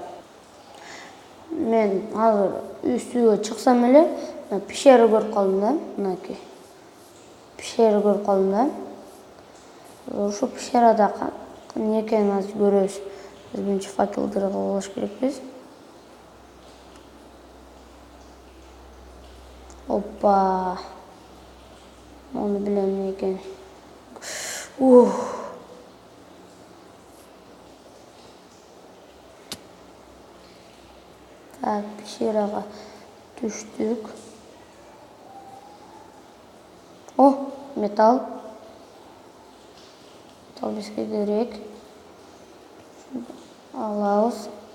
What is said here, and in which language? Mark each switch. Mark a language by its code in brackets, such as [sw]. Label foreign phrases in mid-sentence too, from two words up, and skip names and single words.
[ky] Мен азыр үстүгө чыксам эле пещера көрүп калдым да. Мынакей. Пещера көрүп калдым да. Ошо пещерада эмне экенин азыр көрөбүз. Биз биринчи факелдерди кылыш керекпиз. Опа. Ону билем не экени. Так, пещерага түштүк. О, металл. Металл бизге керек. Алабыз.